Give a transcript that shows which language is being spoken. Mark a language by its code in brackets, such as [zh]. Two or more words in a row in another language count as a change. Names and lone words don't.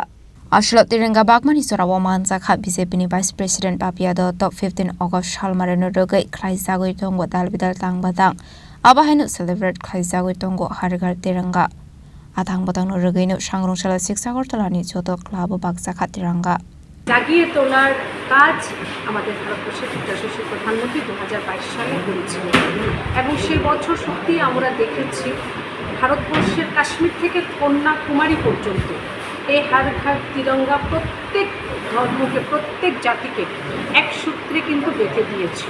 [trp] Ashlot Tiranga Bagmani Sorawa Manzaka BJP [en] Vice President [trp] Papiado top 15 August Shalmareno Rage, Klaizago Tongo Dalbidal Tang Batang, Abahenu celebrate Klaizago Tongo Hargar Tiranga. Atang Batang Rage Shangrongshalo Six Agortolani Joto Club Bagzaka Tiranga. [bn] জাগিয়ে তোলার কাজ আমাদের ভারতবর্ষের যশস্বী প্রধানমন্ত্রী 2022 সালে করেছিলেন এবং সেই বছর সত্যি আমরা দেখেছি ভারতবর্ষের কাশ্মীর থেকে কন্যাকুমারী পর্যন্ত এই হর ঘর তিরঙ্গা প্রত্যেক ধর্মকে প্রত্যেক জাতিকে এক সূত্রে কিন্তু বেঁধে দিয়েছিল।